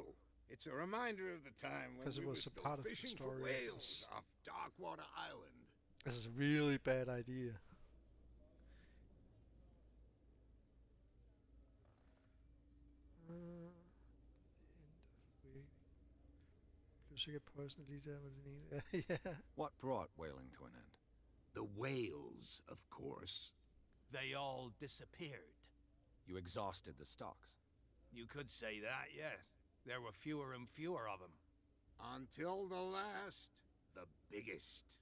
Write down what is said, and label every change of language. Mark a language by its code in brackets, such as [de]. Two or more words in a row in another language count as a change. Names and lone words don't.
[en] It's a reminder of the time when 'Cause it we were was a still part of the fishing for story, I whales guess. off Darkwater Island. This is a really bad idea. The end of waiting. [da] Blev sikkert poison lige der med den ene. Ja. [en] What brought whaling to an end? The whales, of course. They all disappeared. You exhausted the stocks. You could say that, yes. There were fewer and fewer of them. Until the last, the biggest.